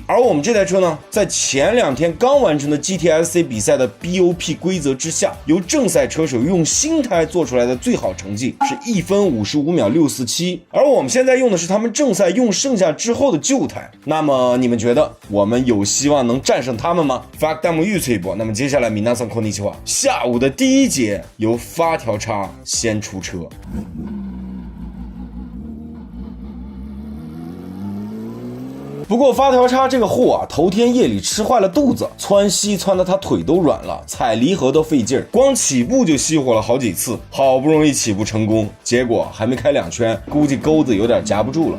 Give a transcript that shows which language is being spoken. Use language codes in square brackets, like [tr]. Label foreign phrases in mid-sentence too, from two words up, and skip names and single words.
[zh] 而我们这台车呢，在前2天刚完成的 GTSC 比赛的 BOP 规则之下，由正赛车手用新胎做出来的最好成绩是1分55秒647，而我们现在用的是他们正赛用剩下之后的旧胎。那么你们觉得我们有希望能战胜他们吗？发弹幕预测一波。那么接下来 [ja] 皆さんこんにちは， [zh] 下午的第一节由发条叉先出车。不过发条叉这个货头天夜里吃坏了肚子，窜稀窜得他腿都软了，踩离合都费劲儿，光起步就熄火了好几次，好不容易起步成功，结果还没开2圈，估计钩子有点夹不住了。